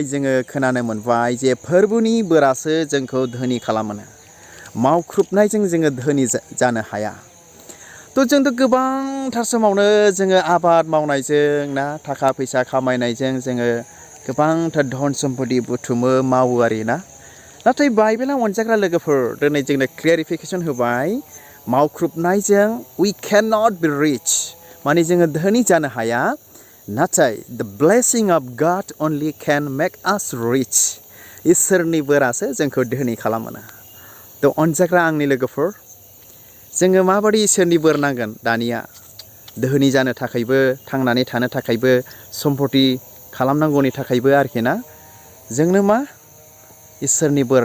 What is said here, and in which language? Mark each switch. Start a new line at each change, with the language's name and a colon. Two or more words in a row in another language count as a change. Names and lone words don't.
Bodo: जोङो खोनानो मोनबाय जे फोरबुनि बोरासो जोंखौ धोनि खालामो मावख्रुबनायजों जोङो धोनि जानो हाया तो जोंथ' गोबांथार समावनो जोङो आबाद मावनायजों ना थाखा फैसा खामायनायजों जोङो गोबांथार धन सम्पति बुथुमो मावो आरो ना नाथाय बाइबेला अनजाग्रा लोगोफोर दिनै जोंनो क्लेरिफिकेसन होबाय मावख्रुबनायजों
English: we cannot be rich
Bodo: माने जोङो धोनि जानो हाया नाथाय
English: the blessing of God only can make us rich
Bodo: इसोरनि बोरासो जोंखौ धोनि खालामो तो अनजाग्रा आंनि लोगोफोर जोङो माबादि इसोरनि बोर नांगोन दानिया धोनि जानो थाखायबो थांनानै थानो थाखायबो सम्पति खालामनांगौनि थाखायबो आरोखि ना जोंनो मा इसोरनि बोर